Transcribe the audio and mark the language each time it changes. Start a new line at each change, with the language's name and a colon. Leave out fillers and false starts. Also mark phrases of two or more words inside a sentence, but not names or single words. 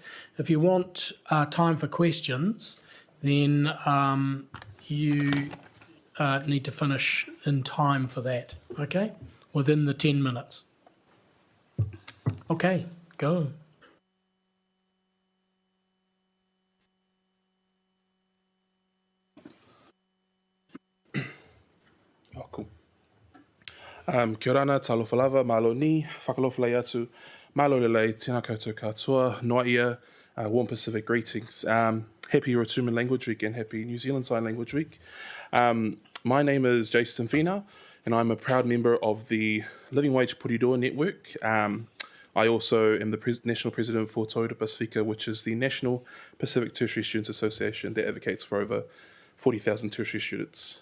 English: If you want time for questions, then you need to finish in time for that, okay? Within the 10 minutes. Okay, go. Oh, cool.
Māori: Kia ora ana,
Samoan: talofa lava, malo ni,
Niuean: whakalofalai atu,
Tongan: malo lelei,
Māori: tēnā koutou katoa,
Rotuman: noa ia,
English: warm Pacific greetings. Happy Rotuman Language Week and happy New Zealand Sign Language Week. My name is Jason Fina, and I'm a proud member of the Living Wage Porirua Network. I also am the National President for Toyota Pacifica, which is the National Pacific Tertiary Students Association that advocates for over 40,000 tertiary students.